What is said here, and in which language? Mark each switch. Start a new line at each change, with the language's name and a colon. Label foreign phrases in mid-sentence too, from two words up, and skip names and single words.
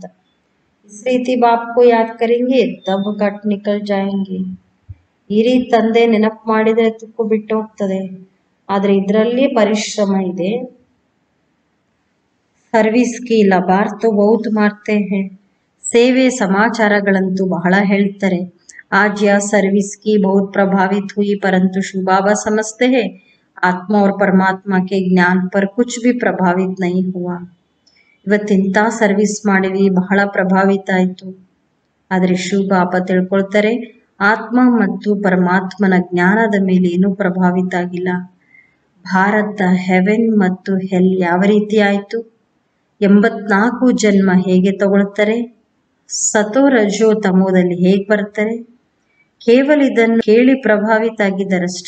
Hindi: इस रीति बापको याद करेंगे तब कट निकल जायेंगे.
Kannada: ಈ ರೀತಿ ತಂದೆ ನೆನಪು ಮಾಡಿದ್ರೆ ತುಕ್ಕು ಬಿಟ್ಟು ಹೋಗ್ತದೆ. ಆದ್ರೆ ಇದರಲ್ಲಿ ಪರಿಶ್ರಮ ಇದೆ.
Hindi: सर्विस की लबार तो बहुत मारते हैं.
Kannada: ಸೇವೆ ಸಮಾಚಾರಗಳಂತೂ ಬಹಳ ಹೇಳ್ತಾರೆ.
Hindi: आज यह सर्विस की बहुत प्रभावित हुई, परंतु शिव बाबा समझते हैं आत्मा और परमात्मा के ज्ञान पर कुछ भी प्रभावित नहीं हुआ.
Kannada: ಇವತ್ತಿಂತ ಸರ್ವಿಸ್ ಮಾಡಿವಿ, ಬಹಳ ಪ್ರಭಾವಿತ ಆಯಿತು. ಆದರೆ ಶಿವ ಬಾಬಾ ತಿಳ್ಕೊಳ್ತಾರೆ ಆತ್ಮ ಮತ್ತು ಪರಮಾತ್ಮನ ಜ್ಞಾನದ ಮೇಲೆ ಏನೂ ಪ್ರಭಾವಿತ ಆಗಿಲ್ಲ. ಭಾರತ ಹೆವೆನ್ ಮತ್ತು ಹೆಲ್ ಯಾವ ರೀತಿ ಆಯಿತು, 84 ಜನ್ಮ ಹೇಗೆ ತಗೊಳ್ತಾರೆ, ಸತೋ ರಜೋ ತಮೋದಲ್ಲಿ ಹೇಗೆ ಬರ್ತಾರೆ, ಕೇವಲ ಇದನ್ನು ಕೇಳಿ ಪ್ರಭಾವಿತ ಆಗಿದ್ದಾರಷ್ಟೆ.